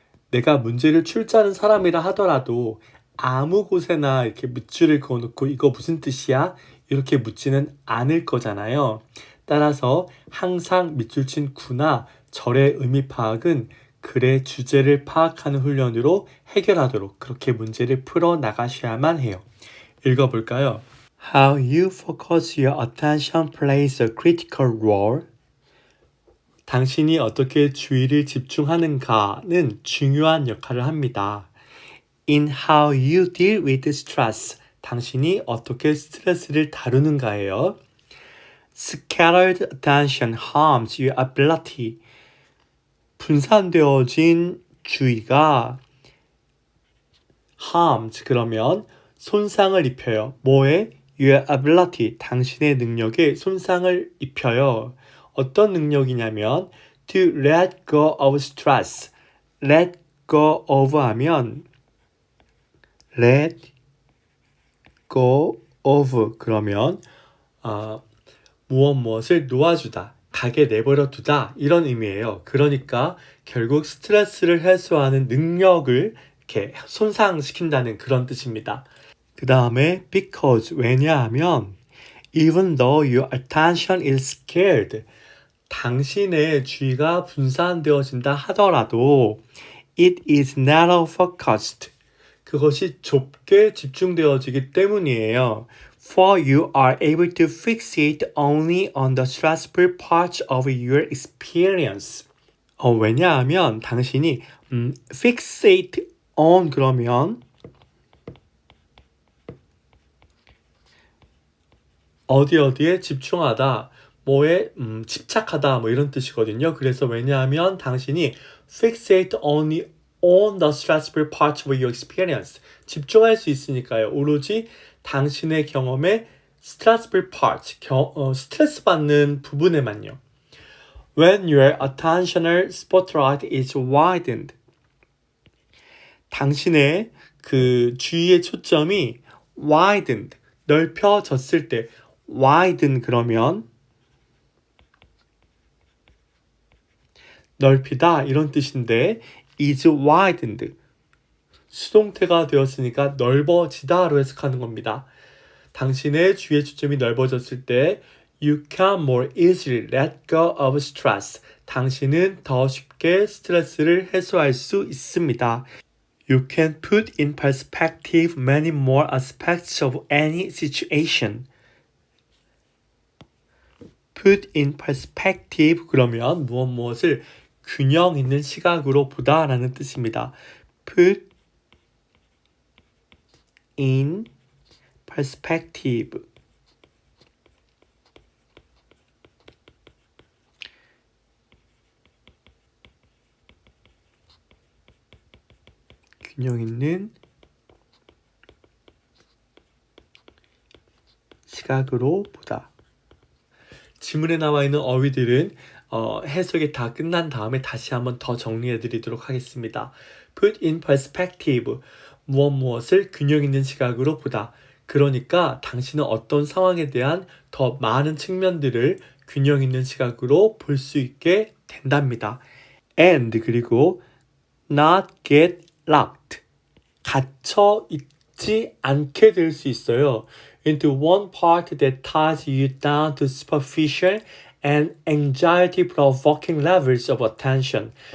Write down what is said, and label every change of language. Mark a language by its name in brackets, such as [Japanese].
[Korean] 내가 문제를 출제하는 사람이라 하더라도 아무 곳에나 이렇게 밑줄을 그어놓고 이거 무슨 뜻이야? 이렇게 묻지는 않을 거잖아요. 따라서 항상 밑줄 친 구나 절의 의미 파악은 글의 주제를 파악하는 훈련으로 해결하도록 그렇게 문제를 풀어 나가셔야만 해요. 읽어볼까요? [English] How you focus your attention plays a critical role. [Korean] 당신이 어떻게 주의를 집중하는가는 중요한 역할을 합니다. [English] In how you deal with stress. [Korean] 당신이 어떻게 스트레스를 다루는가예요. [English] Scattered attention harms your ability. [Korean] 분산되어진 주의가 harmed 그러면 손상을 입혀요. 뭐에? [English] Your ability. [Korean] 당신의 능력에 손상을 입혀요. 어떤 능력이냐면 [English] to let go of stress. [Korean] let go of 하면 let go of 그러면 무엇을 놓아주다, 가게 내버려 두다 이런 의미예요. 그러니까 결국 스트레스를 해소하는 능력을 이렇게 손상시킨다는 그런 뜻입니다. 그 다음에 [English] because [Korean] 왜냐하면 [English] even though your attention is scattered [Korean] 당신의 주의가 분산되어진다 하더라도 [English] it is narrow focused [Korean] 그것이 좁게 집중되어지기 때문이에요. [English] For you are able to fixate only on the stressful parts of your experience. [Korean] 왜냐하면 당신이 fixate on 그러면 어디에 집중하다, 뭐에 집착하다 뭐 이런 뜻이거든요. 그래서 왜냐하면 당신이 [English] fixate only on the stressful parts of your experience. [Korean] 집중할 수 있으니까요. 오로지 당신의 경험의 [English] stressful parts, [Korean] 스트레스 받는 부분에만요. [English] When your attentional spotlight is widened. [Korean] 당신의 그 주의의 초점이 widened, 넓혀졌을 때 widen 그러면 넓히다 이런 뜻인데 is widened 수동태가 되었으니까 넓어지다로 해석하는 겁니다. 당신의 주의의 초점이 넓어졌을 때 [English] you can more easily let go of stress. [Korean] 당신은 더 쉽게 스트레스를 해소할 수 있습니다. [English] You can put in perspective many more aspects of any situation. [Korean] put in perspective 그러면 무엇을 균형 있는 시각으로 보다 라는 뜻입니다. put in perspective 균형 있는 시각으로 보다. 지문에 나와 있는 어휘들은 해석이 다 끝난 다음에 다시 한번 더 정리해 드리도록 하겠습니다. put in perspective 무엇을 균형 있는 시각으로 보다. 그러니까 당신은 어떤 상황에 대한 더 많은 측면들을 균형 있는 시각으로 볼 수 있게 된답니다. [English] and [Korean] 그리고 [English] not get locked [Korean] 갇혀 있지 않게 될 수 있어요. [English] into one part that ties you down to superficial and anxiety-provoking levels of attention.